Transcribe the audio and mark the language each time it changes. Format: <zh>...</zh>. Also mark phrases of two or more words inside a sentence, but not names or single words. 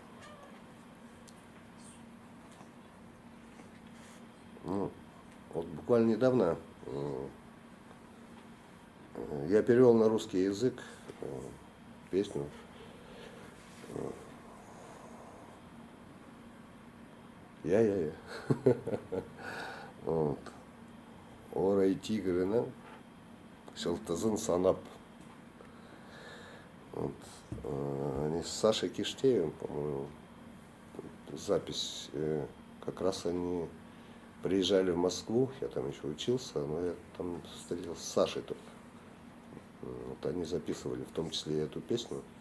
<ru>Ну, вот буквально недавно я перевел на русский язык песню Я. Вот. Орай тигрына, Шалтазын санап. Вот. Они с Сашей Киштеевым, по-моему, запись. Как раз они приезжали в Москву, я там еще учился, но я там встретился с Сашей только. Вот они записывали в том числе и эту песню.</ru>